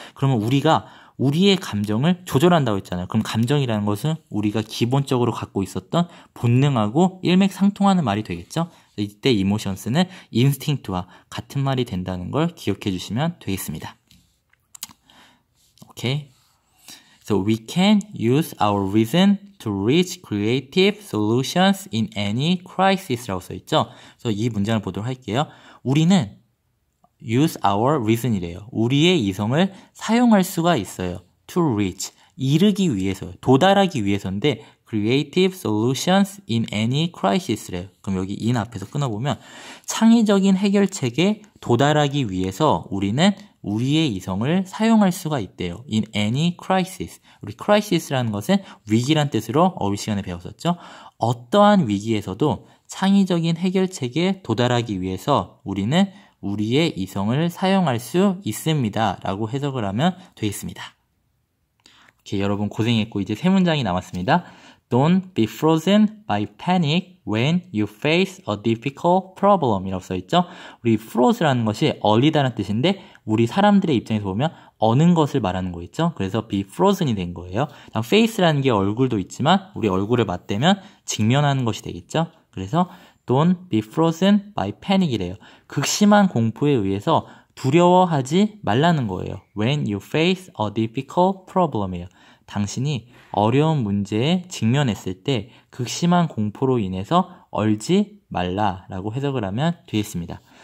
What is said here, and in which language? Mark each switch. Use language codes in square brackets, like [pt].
[ko] 그러면 우리가 우리의 감정을 조절한다고 했잖아요. 그럼 감정이라는 것은 우리가 기본적으로 갖고 있었던 본능하고 일맥상통하는 말이 되겠죠. 이때 emotions는 instinct와 같은 말이 된다는 걸 기억해 주시면 되겠습니다. 오케이. [en] So we can use our reason to reach creative solutions in any crisis [ko] 라고 써있죠. 그래서 이 문장을 보도록 할게요. 우리는 [en] use our reason이래요. [ko] 우리의 이성을 사용할 수가 있어요. [en] to reach, [ko] 이르기 위해서, 도달하기 위해서인데 [en] creative solutions in any crisis래요. [ko] 그럼 여기 in 앞에서 끊어보면 창의적인 해결책에 도달하기 위해서 우리는 우리의 이성을 사용할 수가 있대요. [en] in any crisis. [ko] 우리 crisis라는 것은 위기란 뜻으로 어휘 시간에 배웠었죠. 어떠한 위기에서도 창의적인 해결책에 도달하기 위해서 우리는 우리의 이성을 사용할 수 있습니다. 라고 해석을 하면 되겠습니다. 오케이, 여러분 고생했고 이제 세 문장이 남았습니다. [en] Don't be frozen by panic when you face a difficult problem [ko] 이라고 써있죠. 우리 froze라는 것이 얼리다는 뜻인데 우리 사람들의 입장에서 보면 어는 것을 말하는 거 있죠. 그래서 [en] be frozen [ko] 이 된 거예요. 다음 face라는 게 얼굴도 있지만 우리 얼굴을 맞대면 직면하는 것이 되겠죠. 그래서 [en] Don't be frozen by panic이래요. [ko] 극심한 공포에 의해서 두려워하지 말라는 거예요. [en] When you face a difficult problem이에요. [ko] 당신이 어려운 문제에 직면했을 때 극심한 공포로 인해서 얼지 말라라고 해석을 하면 되겠습니다.